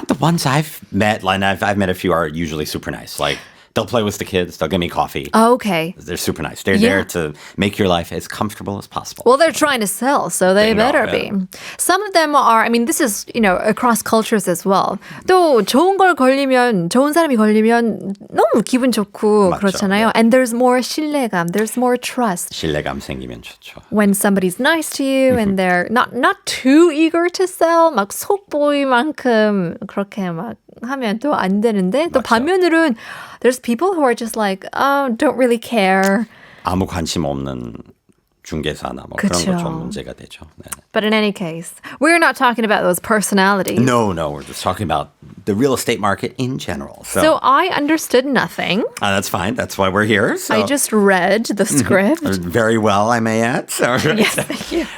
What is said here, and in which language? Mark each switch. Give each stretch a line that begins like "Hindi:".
English: The ones I've met, and I've met a few, are usually super nice. Like, they'll play with the kids. They'll give me coffee. Okay. They're super nice. They're there to make your life as comfortable as possible. Well, they're trying to sell, so they better be. Some of them are, this is, across cultures as well.
Korean: 또 좋은 걸 걸리면, 좋은 사람이 걸리면 너무 기분 좋고 맞죠. 그렇잖아요.
English: And there's more 신뢰감, there's more trust.
Korean: 신뢰감 생기면 좋죠.
English: When somebody's nice to you and they're not too eager to sell,
Korean: 막 속 보일 만큼 그렇게 막 하면 또 안 되는데 또 맞죠. 반면으로는
English: there's people who are just like, don't really care.
Korean: 아무 관심 없는 중개사나 뭐 그쵸. 그런 거 좀 문제가 되죠. 네.
English: But in any case, we're not talking about those personalities. No, we're just talking about the real estate market in general. So I understood nothing. That's fine. That's why we're here. So. I just read the script. Very well, I may add. So, Yes, thank you.